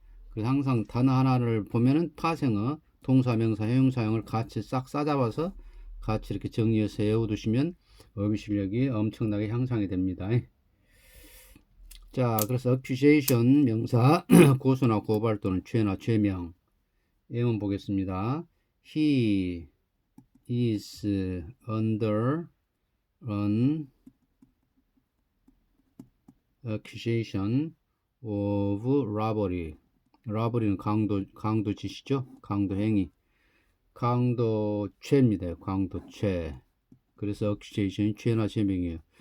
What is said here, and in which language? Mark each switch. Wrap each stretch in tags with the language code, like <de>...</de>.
<ko>그래서 항상 단어 하나를 보면은 파생어, 동사, 명사, 형용사형을 같이 싹 싸잡아서 같이 이렇게 정리해서 외워두시면 어휘 실력이 엄청나게 향상이 됩니다. 자, 그래서 accusation 명사 고소나 고발 또는 죄나 죄명. 예문 보겠습니다.</ko> <en>He is under an accusation of robbery.</en> <ko>robbery는 강도짓이죠. 강도 행위. 강도죄입니다. 강도죄. 그래서 accusation이 죄나 죄명이에요.</ko>